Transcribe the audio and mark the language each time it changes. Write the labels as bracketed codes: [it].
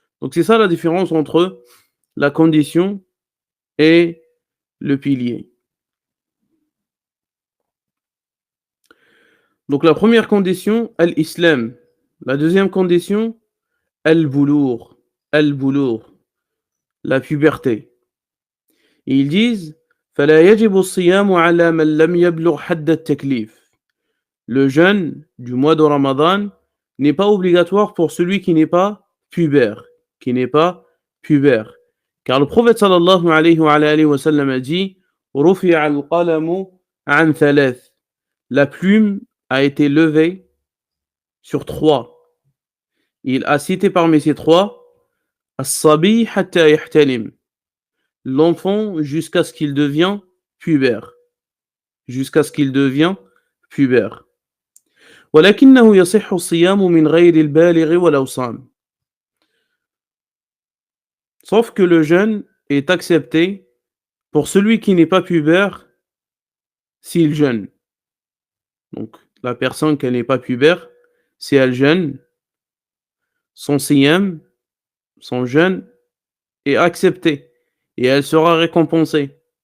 [fr] Donc c'est ça la différence entre la condition et le pilier. Donc la première condition, al-islam. La deuxième condition, al-boulour. Al-boulour, la puberté. Et ils disent [ar] فلا يجب الصيام على من لم يبلغ حد التكليف. [fr] Le jeûne du mois de Ramadan n'est pas obligatoire pour celui qui n'est pas pubère, qui n'est pas pubère. Car le prophète sallallahu alayhi wa sallam a dit [ar] رفع القلم عن ثلاث. [fr] La plume a été levée sur trois. Il a cité parmi ces trois [ar] As-sabi hatta yahtalim, [fr] l'enfant jusqu'à ce qu'il devienne pubère. Jusqu'à ce qu'il devienne pubère. [ar] ولكنه يصح الصيام من غير البالغ ولو صام. [fr] Sauf que le jeûne est accepté pour celui qui n'est pas pubère s'il jeûne. Donc la personne qui n'est pas pubère, si elle jeûne, son siyam, son jeûne est accepté et elle sera récompensée.